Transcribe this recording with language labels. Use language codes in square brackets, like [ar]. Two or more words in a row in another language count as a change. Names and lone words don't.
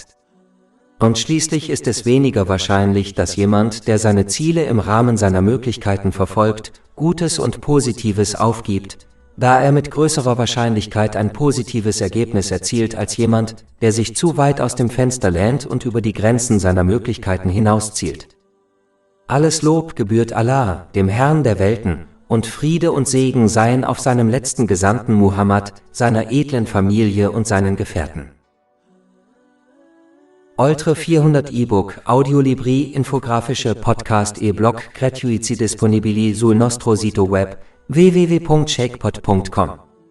[de] Und schließlich ist es weniger wahrscheinlich, dass jemand, der seine Ziele im Rahmen seiner Möglichkeiten verfolgt, Gutes und Positives aufgibt, da er mit größerer Wahrscheinlichkeit ein positives Ergebnis erzielt als jemand, der sich zu weit aus dem Fenster lehnt und über die Grenzen seiner Möglichkeiten hinauszielt. Alles Lob gebührt Allah, dem Herrn der Welten, und Friede und Segen seien auf seinem letzten Gesandten Muhammad, seiner edlen Familie und seinen Gefährten. [it] Oltre 400 E-Book, Audiolibri, infografische Podcast e-Blog gratuiti disponibili sul nostro sito web www.shakepot.com